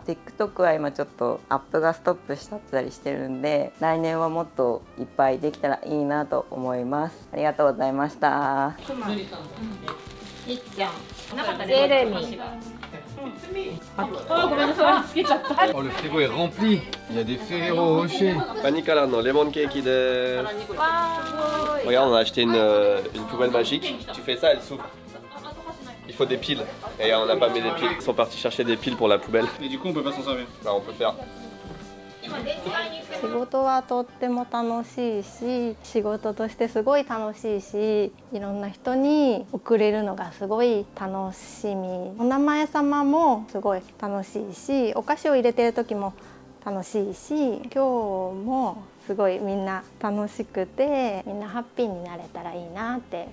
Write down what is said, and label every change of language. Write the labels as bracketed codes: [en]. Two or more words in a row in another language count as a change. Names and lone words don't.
[ja] TikTok は今ちょっとアップがストップしちゃったりしてるんで、来年はもっといっぱいできたらいいなと思います。ありがとうございました。いっちゃん、ジェレミー。ごめんなさい、つけちゃった。 [fr] Oh, le frigo est rempli. Il y a des Ferrero Rocher. Panikalano, [en] lemon cake [fr] des. Regarde, on a acheté une poubelle magique. Tu fais ça, elle s'ouvre. Il faut des piles. Et on n'a pas mis des piles. Ils sont partis chercher des piles pour la poubelle. Et du coup, on peut pas s'en servir. Bah, on peut faire. [ja] 仕事はとっても楽しいし、仕事としてすごい楽しいし、いろんな人に送れるのがすごい楽しみ。お名前様もすごい楽しいし、お菓子を入れてる時も楽しいし、今日もすごいみんな楽しくて、みんなハッピーになれたらいいなって。